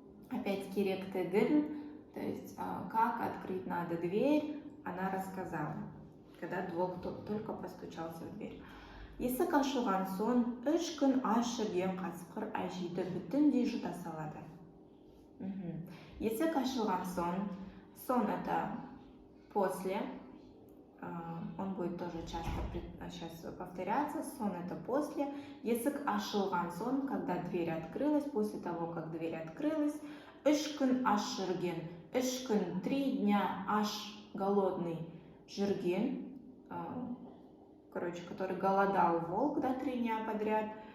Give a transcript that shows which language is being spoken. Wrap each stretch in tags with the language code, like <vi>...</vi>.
<ru>Опять</ru> <kk>керектігін,</kk> <ru>то есть как открыть надо дверь, она рассказала, когда волк только постучался в дверь.</ru> <kk>Есік ашылған соң, 3 күн аш жүрген қасқыр әжейді бүтіндей жұта салады. Есік ашылған соң,</kk> <ru>это после, он будет тоже часто сейчас повторяться, сон это после.</ru> <kk>Есік ашылған соң,</kk> <ru>когда дверь открылась, после того, как дверь открылась,</ru> <kk>3 күн аш жүрген,</kk> <ru>3 күн, 3 дня аш голодный жүрген, короче, который голодал волк, да, 3 дня подряд,</ru>